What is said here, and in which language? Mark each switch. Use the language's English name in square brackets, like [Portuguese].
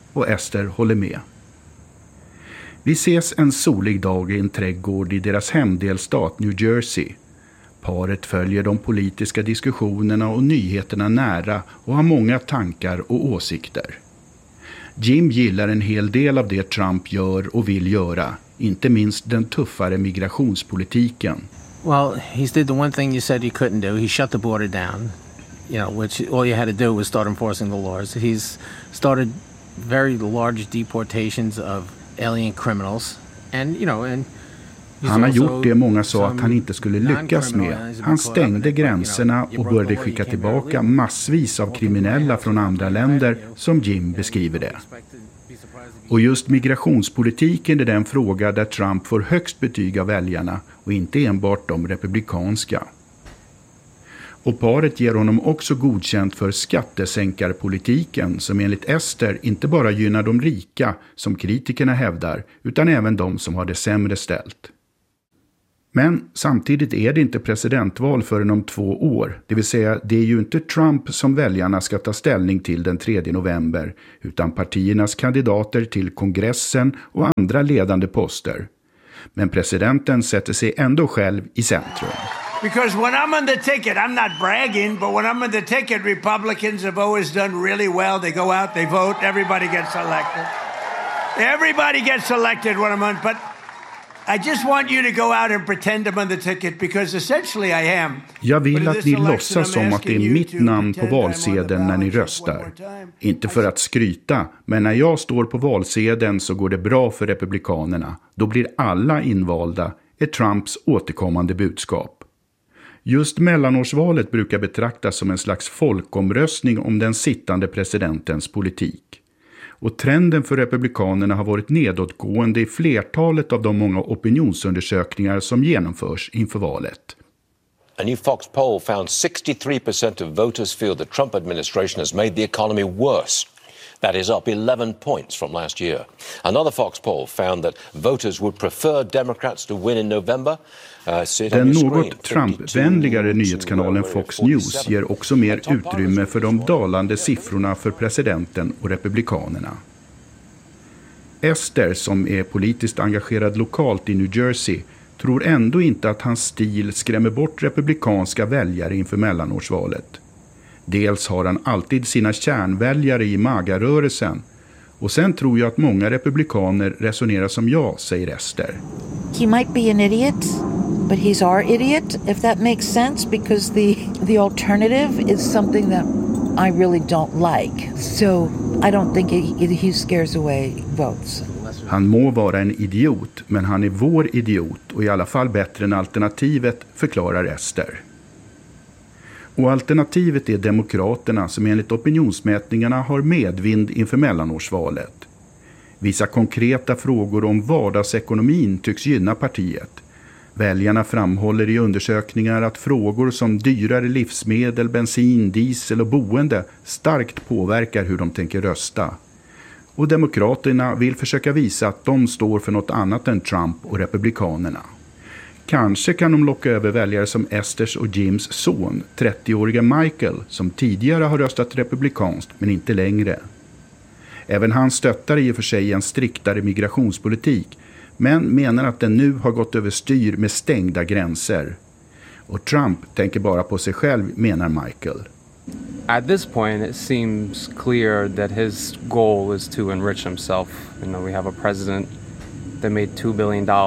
[Swedish] Och Esther håller med. Vi ses en solig dag i en trädgård i deras hemdelstat New Jersey. Paret följer de politiska diskussionerna och nyheterna nära och har många tankar och åsikter. Jim gillar en hel del av det Trump gör och vill göra, inte minst den tuffare migrationspolitiken. [English] Well, he did the one thing you said you couldn't do. He shut the border down. You know, which all you had to do was start enforcing the laws. He's started very large deportations of alien criminals. And you know, and [Swedish] han har gjort det många sa att han inte skulle lyckas med. Han stängde gränserna och började skicka tillbaka massvis av kriminella från andra länder, som Jim beskriver det. Och just migrationspolitiken är den fråga där Trump får högst betyg av väljarna och inte enbart de republikanska. Och paret ger honom också godkänt för skattesänkarpolitiken, som enligt Esther inte bara gynnar de rika, som kritikerna hävdar, utan även de som har det sämre ställt. Men samtidigt är det inte presidentval förrän om 2 år. Det vill säga, det är ju inte Trump som väljarna ska ta ställning till den 3 november, utan partiernas kandidater till kongressen och andra ledande poster. Men presidenten sätter sig ändå själv i centrum. [English] Because when I'm on the ticket, I'm not bragging, but when I'm on the ticket, Republicans have always done really well. They go out, they vote, everybody gets elected. Everybody gets elected when I'm on, but I just want you to go out and pretend I'm on the ticket, because essentially I am. [Swedish] Jag vill att ni låtsas som att det är mitt namn på valsedeln när ni röstar. Inte för att skryta, men när jag står på valsedeln så går det bra för republikanerna. Då blir alla invalda, är Trumps återkommande budskap. Just mellanårsvalet brukar betraktas som en slags folkomröstning om den sittande presidentens politik. Och trenden för republikanerna har varit nedåtgående i flertalet av de många opinionsundersökningar som genomförs inför valet. [English] A new Fox poll found 63% of voters feel the Trump administration has made the economy worse. That is up 11 points from last year. Another Fox poll found that voters would prefer Democrats to win in November. [Swedish] Den något Trump-vänligare nyhetskanalen Fox News ger också mer utrymme för de dalande siffrorna för presidenten och republikanerna. Esther, som är politiskt engagerad lokalt i New Jersey, tror ändå inte att hans stil skrämmer bort republikanska väljare inför mellanårsvalet. Dels har han alltid sina kärnväljare i MAGA-rörelsen. Och sen tror jag att många republikaner resonerar som jag, säger Esther. [English] He might be an idiot, but he's our idiot, if that makes sense, because the alternative is something that I really don't like. So I don't think he scares away votes. [Swedish] Han må vara en idiot, men han är vår idiot och i alla fall bättre än alternativet, förklarar Esther. Och alternativet är demokraterna, som enligt opinionsmätningarna har medvind inför mellanårsvalet. Vissa konkreta frågor om vardagsekonomin tycks gynna partiet. Väljarna framhåller i undersökningar att frågor som dyrare livsmedel, bensin, diesel och boende starkt påverkar hur de tänker rösta. Och demokraterna vill försöka visa att de står för något annat än Trump och republikanerna. Kanske kan de locka över väljare som Esters och Jims son, 30-åriga Michael, som tidigare har röstat republikanskt men inte längre. Även han stöttar i och för sig en striktare migrationspolitik, men menar att den nu har gått över styr med stängda gränser. Och Trump tänker bara på sig själv, menar Michael. [English] At this point it seems clear that his goal is to enrich himself. You know, we have a president that made $2 billion.